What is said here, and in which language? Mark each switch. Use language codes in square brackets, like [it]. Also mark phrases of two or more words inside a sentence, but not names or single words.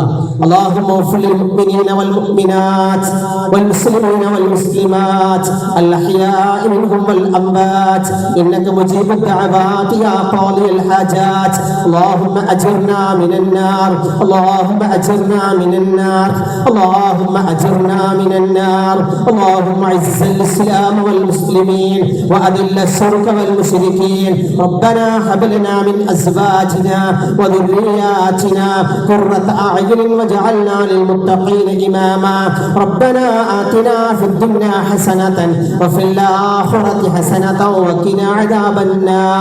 [ar] اللهم اغفر للمؤمنين والمؤمنات والمسلمين والمسلمات الأحياء منهم والأموات إنك مجيب الدعوات يا قاضي الحاجات. اللهم أجرنا من النار. اللهم أجرنا من النار. اللهم أجرنا من النار. اللهم أعز الإسلام والمسلمين وأذل الشرك والمشركين. ربنا هب لنا من ازواجنا وذرياتنا قرة اعين واجعلنا للمتقين اماما. ربنا آتنا في الدنيا حسنة وفي الآخرة حسنة وقنا عذاب النار.